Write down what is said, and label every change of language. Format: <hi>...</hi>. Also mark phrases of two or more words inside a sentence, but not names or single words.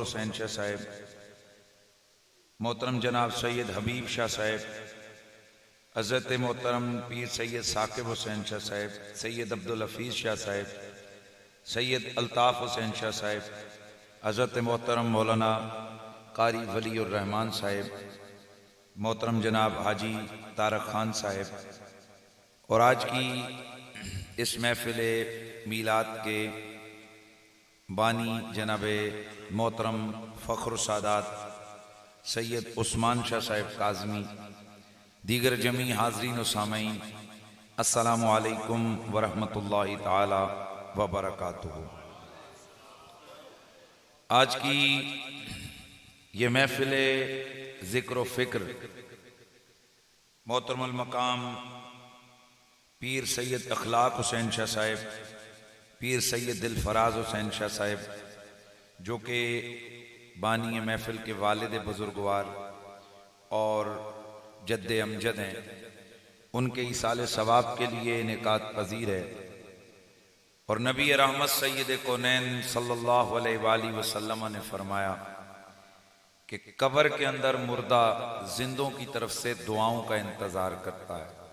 <ur>حسین شاہ صاحب، محترم جناب سید حبیب شاہ صاحب، حضرت محترم پیر سید ثاقب حسین شاہ صاحب, سید عبدالحفیظ شاہ صاحب، سید الطاف حسین شاہ صاحب، حضرت محترم مولانا قاری ولی الرحمان صاحب، محترم جناب حاجی طارق خان صاحب اور آج کی اس محفل میلاد کے بانی جناب محترم فخر سادات سید عثمان شاہ صاحب کاظمی دیگر جمیع حاضرین و سامعین</ur> <ar>السلام عليكم ورحمة الله تعالى و بركاته.</ar> <ur>آج کی یہ محفل ذکر فکر محترم المقام پیر سید اخلاق حسین شاہ صاحب، پیر سید دلفراز حسین شاہ صاحب جو کہ بانی محفل کے والد بزرگوار اور جد امجد ہیں، ان کے ایصال ثواب کے لیے انعقاد پذیر ہے. اور نبی رحمت سید کونین</ur> <ar>صلى الله عليه وسلم</ar> <ur>نے فرمایا کہ قبر کے اندر مردہ زندوں کی طرف سے دعاؤں کا انتظار کرتا ہے.</ur>